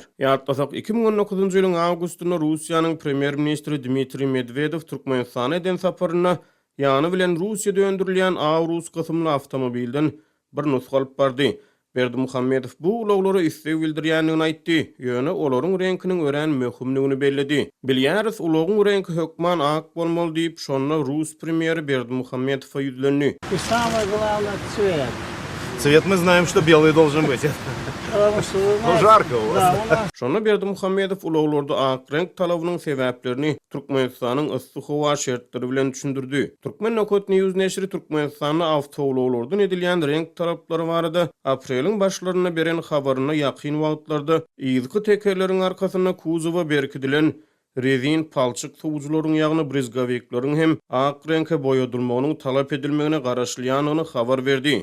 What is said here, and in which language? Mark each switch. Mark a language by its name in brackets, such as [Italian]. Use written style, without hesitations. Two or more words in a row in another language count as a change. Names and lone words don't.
[Turkmen] Ýatlasak 2019-njy ýylyň awgustynda Russiýanyň premier ministri Dmitri Medvedew Türkmenistana eden saparyna ýany bilen Russiýada öndürilýän Aurus gysymly awtomobilden bir nusga alyp bardy. Berdimuhammedow bu ulaglary istek bildirýändigini aýtdy. Ýöne olaryň renkiniň ören möhümligini bellidi. Bilýäris ulagyň renki hökman ak bolmaly diýip şonda Rus premieri Berdimuhammedowa ýüzlendi. [Russian] И самое главное — цвет. Цвет мы знаем, что белый должен быть. Потому что, вы знаете, жарко у вас. Да, у нас [Turkmen] Şonda Berdimuhammedow ulaglarda ak renk talabynyň sebäplerini Türkmenistanyň ysly howa şertleri bilen düşündirdi. Türkmen Nokot News neşri Türkmenistanyň awtowloglardan edilýän renk talaplary barada aprelyň başlaryna beren habaryna ýakyn wagtlarda ýyzgy tekerleriň arkasyna kuzowa berkidilen rezin palçyk sowujularyň ýagny brizgawikleriň hem ak renkle boýadylmagynyň talap edilmegine garaşlýanyny habar berdi.